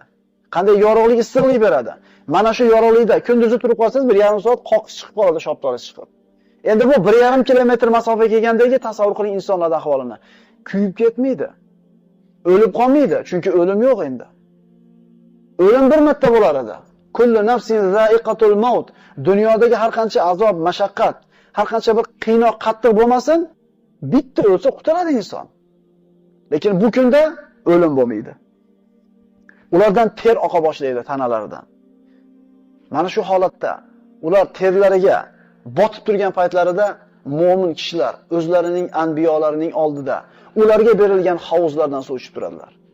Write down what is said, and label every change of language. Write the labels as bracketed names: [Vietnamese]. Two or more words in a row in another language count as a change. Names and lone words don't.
[Uzbek] Qanday yorug'lik, issiqlik beradi. Mana shu yorug'likda kunduzi turib qolsangiz 1,5 soat qoqis chiqib qoladi, shoptoris chiqib. Endi bu 1,5 kilometr masofa kelgandagi tasavvur qiling insonlarning ahvolini. Kuyib ketmaydi. O'lib qolmaydi, chunki o'lim yo'q endi. O'lim bir marta bo'lar edi. [Arabic] كل نفس ذائقة الموت. [Uzbek] Dunyodagi har qancha azob, mashaqqat, har qancha bir qiynoq, qattiq bo'lmasin, bitta o'lsa qutuladi inson. Lekin bu kunda o'lim bo'lmaydi. Ulardan ter oqa boshlaydi tanalaridan. Mana shu holatda ular terlariga botib turgan paytlarida mo'min kishilar o'zlarining anbiyolarining oldida ularga berilgan havuzlardan suv ichib turadilar.